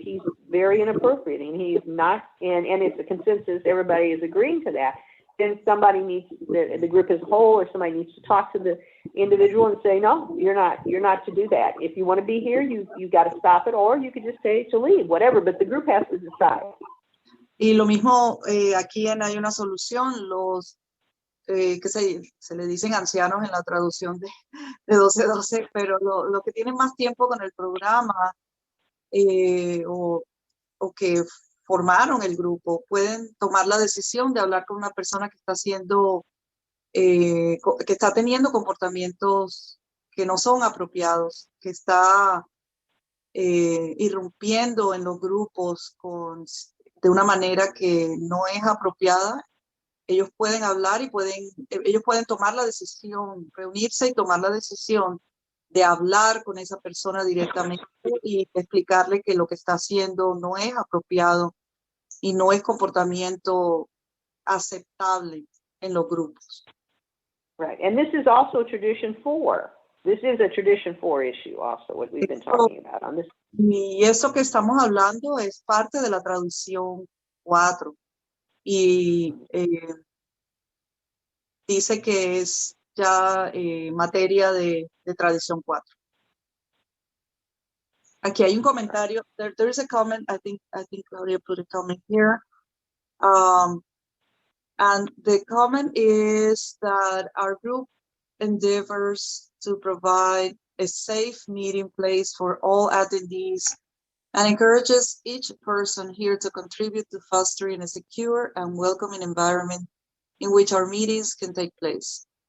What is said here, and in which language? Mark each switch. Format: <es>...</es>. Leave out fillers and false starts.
<en>He's very inappropriate, and he's not, and it's a consensus, everybody is agreeing to that. Then somebody needs, the group as a whole, or somebody needs to talk to the individual and say, no, you're not to do that. If you want to be here, you got to stop it, or you could just say to leave, whatever, but the group has to decide.</en> <es>Y lo mismo aquí en Hay una Solución, los que se le dicen ancianos en la traducción de 1212, pero lo que tienen más tiempo con el programa o que formaron el grupo, pueden tomar la decisión de hablar con una persona que está que está teniendo comportamientos que no son apropiados, que está irrumpiendo en los grupos de una manera que no es apropiada. Ellos pueden hablar y ellos pueden tomar la decisión, reunirse y tomar la decisión de hablar con esa persona directamente y explicarle que lo que está haciendo no es apropiado y no es comportamiento aceptable en los grupos.</es> <en>Right. And this is also tradition 4. This is a tradition 4 issue also, what we've been talking about on this.</en> <es>Y eso que estamos hablando es parte de la tradición 4. Y dice que es ya materia de tradición 4. Aquí hay un comentario.</es> <en>There is a comment. I think Claudia put a comment here. And the comment is that our group endeavors to provide a safe meeting place for all attendees and encourages each person here to contribute to fostering a secure and welcoming environment in which our meetings can take place.</en>